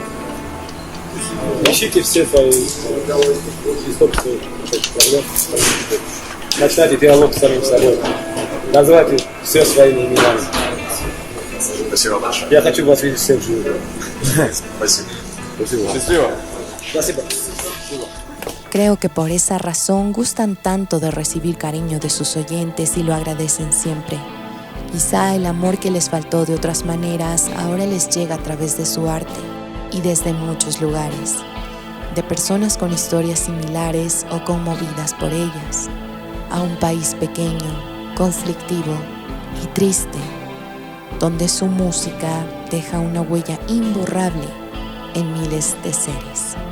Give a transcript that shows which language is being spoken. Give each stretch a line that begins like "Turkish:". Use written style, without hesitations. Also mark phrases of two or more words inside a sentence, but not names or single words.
Russian: Ищите все свои источники проблем. Начинайте диалог с самим собой. Называйте все своими именами. Спасибо большое. Я хочу вас видеть всех живых. Спасибо. Счастливо. Спасибо.
Spanish: Creo que por esa razón gustan tanto de recibir cariño de sus oyentes y lo agradecen siempre. Quizá el amor que les faltó de otras maneras ahora les llega a través de su arte y desde muchos lugares, de personas con historias similares o conmovidas por ellas, a un país pequeño, conflictivo y triste, donde su música deja una huella imborrable en miles de seres.